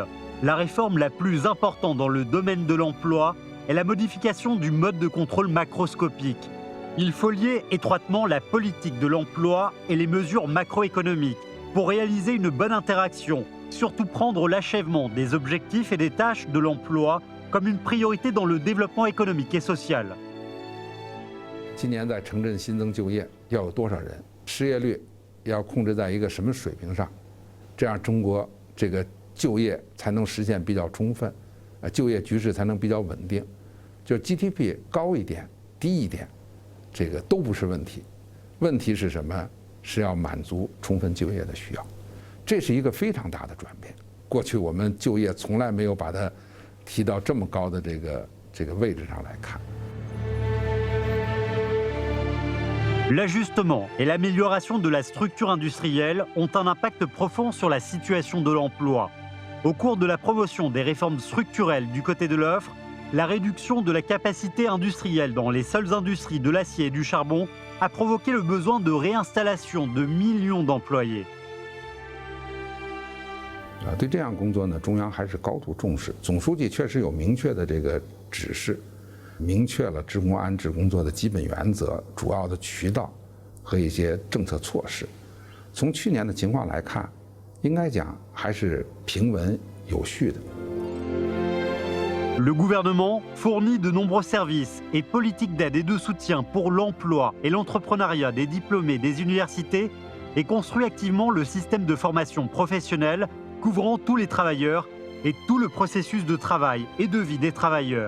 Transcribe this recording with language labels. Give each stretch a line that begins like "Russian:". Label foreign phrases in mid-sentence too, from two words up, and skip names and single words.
French: La réforme la plus importante dans le domaine de l'emploi est la modification du mode de contrôle macroscopique. Il faut lier étroitement la politique de l'emploi et les mesures macroéconomiques pour réaliser une bonne interaction, surtout prendre l'achèvement des objectifs et des tâches de l'emploi comme une priorité dans le développement économique et social.
Chinese: 今年在城镇新增就业要有多少人？失业率 要控制在一个什么水平上，这样中国这个就业才能实现比较充分，就业局势才能比较稳定。就 GDP 高一点、低一点，这个都不是问题。问题是什么？是要满足充分就业的需要。这是一个非常大的转变。过去我们就业从来没有把它提到这么高的这个位置上来看。
French: L'ajustement et l'amélioration de la structure industrielle ont un impact profond sur la situation de l'emploi. Au cours de la promotion des réformes structurelles du côté de l'offre, la réduction de la capacité industrielle dans les seules industries de l'acier et du charbon a provoqué le besoin de réinstallation de millions d'employés.
Chinese: 对这项工作呢，中央还是高度重视。总书记确实有明确的这个指示。 明确了职工安置工作的基本原则、主要的渠道和一些政策措施。从去年的情况来看，应该讲还是平稳有序的。
French: Le gouvernement fournit de nombreux services et politiques d'aide et de soutien pour l'emploi et l'entrepreneuriat des diplômés des universités et construit activement le système de formation professionnelle couvrant tous les travailleurs et tout le processus de travail et de vie des travailleurs.